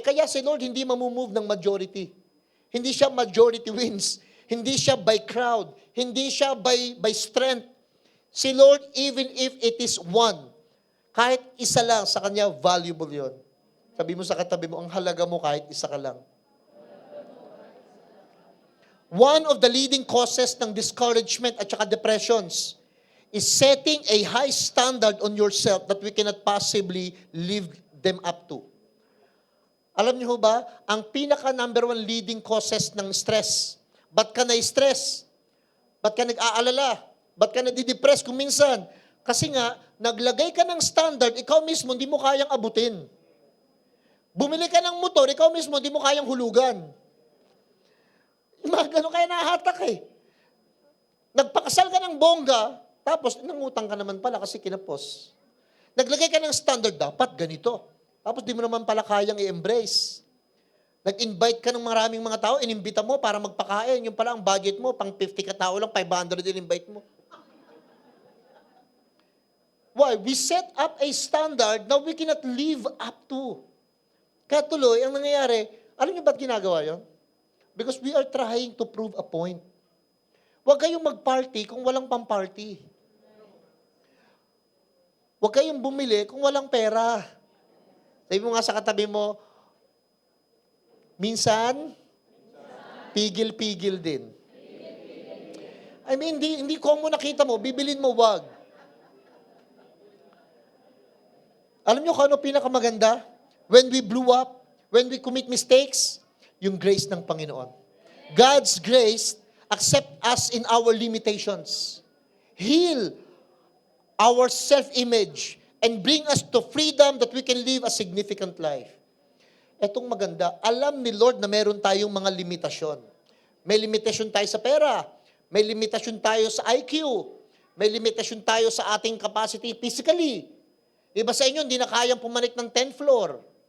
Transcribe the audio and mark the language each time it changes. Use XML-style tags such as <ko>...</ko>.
<tl>Kaya si Lord hindi mamumove ng majority. Hindi siya majority wins. Hindi siya by crowd. Hindi siya by strength. Si Lord,</tl> <en>even if it is one,</en> <tl>kahit isa lang sa Kanya, valuable yon. Sabi mo sa katabi mo, ang halaga mo kahit isa ka lang.</tl> <en>One of the leading causes ng discouragement at saka depressions is setting a high standard on yourself that we cannot possibly live them up to.</en> <tl>Alam niyo ba, ang pinaka number one leading causes ng stress. Ba't ka na-stress? Ba't ka nag-aalala? Ba't ka nadidepress kung minsan? Kasi nga, naglagay ka ng standard, ikaw mismo hindi mo kayang abutin. Bumili ka ng motor, ikaw mismo hindi mo kayang hulugan. Mga ganun kaya nahatak eh. Nagpakasal ka ng bongga, tapos nangutang ka naman pala kasi kinapos. Naglagay ka ng standard, dapat ganito. Tapos di mo naman pala kayang i-embrace. Nag-invite ka ng maraming mga tao, inimbita mo para magpakain. Yung pala ang budget mo, pang 50 ka tao lang, 500 in-invite mo.</tl> <en>Why? We set up a standard na we cannot live up to.</en> <tl>Kaya tuloy, ang nangyayari, alam niyo ba't ginagawa yon?</tl> <en>Because we are trying to prove a point.</en> <tl>Huwag kayong mag-party kung walang pang-party. Huwag kayong bumili kung walang pera. Sabi mo nga sa katabi mo, minsan, pigil-pigil din.</tl> <en>I mean,</en> <tl>hindi common nakita mo, bibilin mo, wag. Alam nyo kung ano pinakamaganda?</tl> <en>When we blew up, when we commit mistakes,</en> <tl>yung grace ng Panginoon.</tl> <en>God's grace accept us in our limitations. Heal our self-image and bring us to freedom that we can live a significant life.</en> <tl>Etong maganda, alam ni Lord na meron tayong mga limitasyon. May limitasyon tayo sa pera, may limitasyon tayo sa IQ, may limitasyon tayo sa ating capacity physically. Iba sa inyo, hindi na kayang pumanik ng 10th floor.</tl>